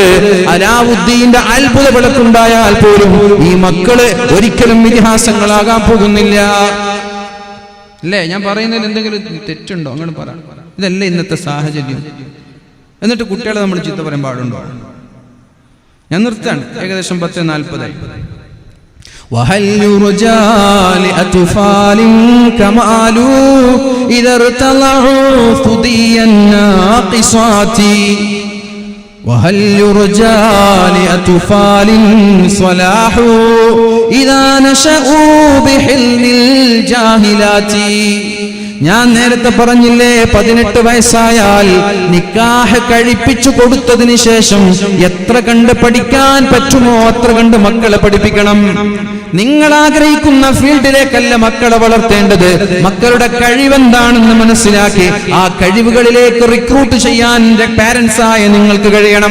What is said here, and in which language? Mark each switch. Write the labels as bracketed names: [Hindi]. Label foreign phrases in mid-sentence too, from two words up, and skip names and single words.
[Malayalam] അലാവുദ്ദീന്റെ അത്ഭുത വിളക്കുണ്ടായാൽ പോലും ഈ മക്കള് ഒരിക്കലും ഇതിഹാസങ്ങളാകാൻ പോകുന്നില്ല. അല്ലേ? ഞാൻ പറയുന്നതിൽ എന്തെങ്കിലും തെറ്റുണ്ടോ? അങ്ങനെ പറ. ഇതല്ലേ ഇന്നത്തെ സാഹചര്യം. എന്നിട്ട് കുട്ടികളെ നമ്മൾ ചീത്ത പറയാൻ പാടുണ്ടോ? ഞാൻ നിർത്താണ്. ഏകദേശം 10:40. [Arabic] وهل يرجى لأطفال كمال إذا ارتضعوا ثدي الناقصات وهل يرجى لأطفال صلاح إذا نشأوا بحلم الجاهلات. [Malayalam] ഞാൻ നേരത്തെ പറഞ്ഞില്ലേ, 18 വയസ്സായാൽ നിക്കാഹ് കഴിപ്പിച്ചു കൊടുത്തതിന് ശേഷം എത്ര കണ്ട് പഠിക്കാൻ പറ്റുമോ അത്ര കണ്ട് മക്കളെ പഠിപ്പിക്കണം. നിങ്ങൾ ആഗ്രഹിക്കുന്ന ഫീൽഡിലേക്കല്ല മക്കളെ വളർത്തേണ്ടത്. മക്കളുടെ കഴിവെന്താണെന്ന് മനസ്സിലാക്കി ആ കഴിവുകളിലേക്ക് റിക്രൂട്ട് ചെയ്യാൻ പാരന്റ്സ് ആയ നിങ്ങൾക്ക് കഴിയണം.